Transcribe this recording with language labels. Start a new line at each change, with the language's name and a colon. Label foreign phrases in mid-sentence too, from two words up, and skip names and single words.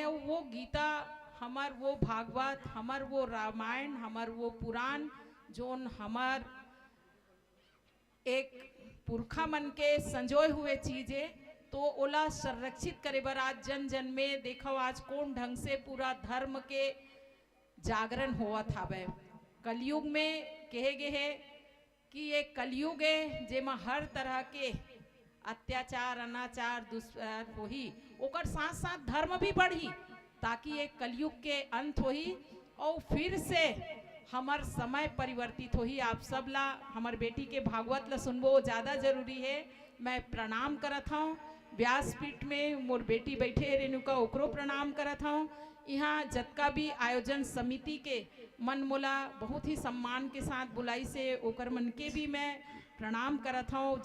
Chhattisgarhi: और वो गीता हमार वो भागवत हमार वो रामायण हमार वो पुराण जोन हमार एक पुरखा मन के संजोए हुए चीजें तो ओला संरक्षित करे बर आज जन जन में देखो आज कौन ढंग से पूरा धर्म के जागरण हुआ था। कलयुग में कहे गए है कि ये कलयुग है जेमा हर तरह के अत्याचार अनाचार दुष्प्रचार होही, ओकर साथ साथ धर्म भी बढ़ी। ताकि ये कलयुग के अंत होही और फिर से हमार समय परिवर्तित होही। आप सब ला हमार बेटी के भागवत ला सुनबो वो ज़्यादा जरूरी है। मैं प्रणाम करत हूँ व्यासपीठ में मोर बेटी बैठे रेणुका ओकरो प्रणाम करत हूँ। यहाँ जतका भी आयोजन समिति के मन मोला बहुत ही सम्मान के साथ बुलाई से ओकर मन के भी मैं प्रणाम करत हूँ।